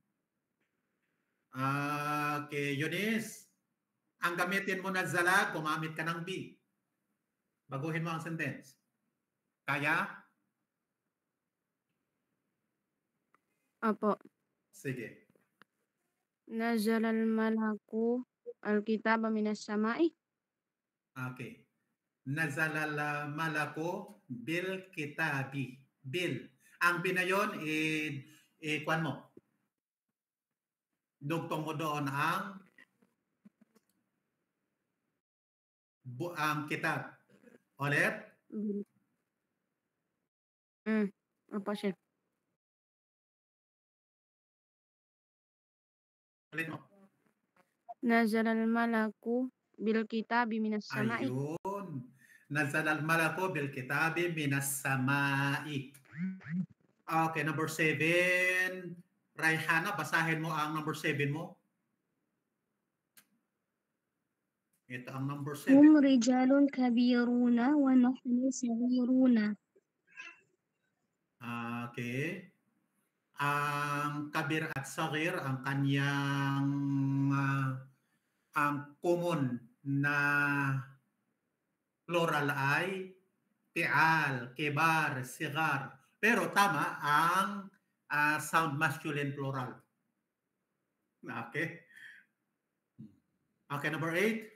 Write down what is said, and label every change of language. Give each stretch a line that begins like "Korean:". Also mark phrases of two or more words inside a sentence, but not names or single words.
Filipino: Okay, Eunice. Ang gamitin mo na zala, gumamit ka ng B. Baguhin mo ang sentence. Kaya? Opo. Sige.
Arabic: نزل الملك الكتاب من السماء.
Filipino: Okay.
Arabic: نزل الملك بالكتاب. Bil.
Filipino: Ang B na yun, kwan mo. Dugtong mo doon ang kitab. Ulit? Opo, Sheikh. Ulit mo.
Arabic: نزل الملك بالكتاب من السماء.
Filipino: Ayun.
Arabic: نزل الملك بالكتاب من السماء.
English: Okay, number 7.
Filipino: Raihana, basahin mo ang
English: number 7
Filipino: mo. Ito ang
English: number 7.
Arabic: هم رجال كبيرون ونحن صغيرون.
Filipino: Okay. Ang kabir at sagir, ang kanyang ang common na plural ay tial, kibar, sigar. Pero tama ang
English: sound masculine plural. Okay. Okay, number 8.